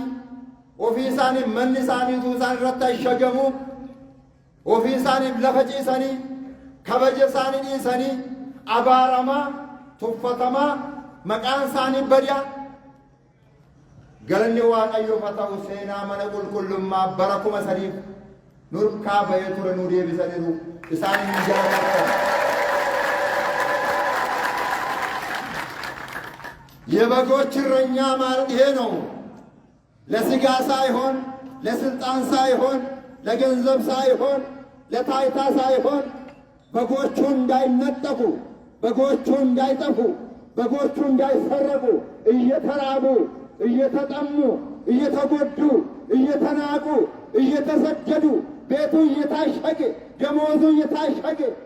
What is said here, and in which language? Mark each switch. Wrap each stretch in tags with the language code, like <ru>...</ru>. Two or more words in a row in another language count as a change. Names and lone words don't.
<om>ofii isaaniif manni isaaniitu isaan irratti ashagamu ofii isaaniif lafa ciisanii kabaja isaanii dhiisanii abaaramaa tuffatamaa maqaan isaanii badiyaa galanni Waaqayyoof haa ta'u seenaa mana qulqullummaa bara 3,000 nurkaa bahee ture nu deebisaniiru isaan hin jaalatan.</om> <am>የበጎች እረኛ ማለት ይሄ ነው። ለሥጋ ሳይሆን፣ ለስልጣን ሳይሆን፣ ለገንዘብ ሳይሆን፣ ለታይታ ሳይሆን በጎቹ እንዳይነጠቁ፣ በጎቹ እንዳይጠፉ፣ በጎቹ እንዳይሰረቁ እየተራቡ፣ እየተጠሙ፣ እየተጎዱ፣ እየተናቁ፣ እየተሰደዱ ቤቱ እየታሸገ ደሞዙ እየታሸገ</am>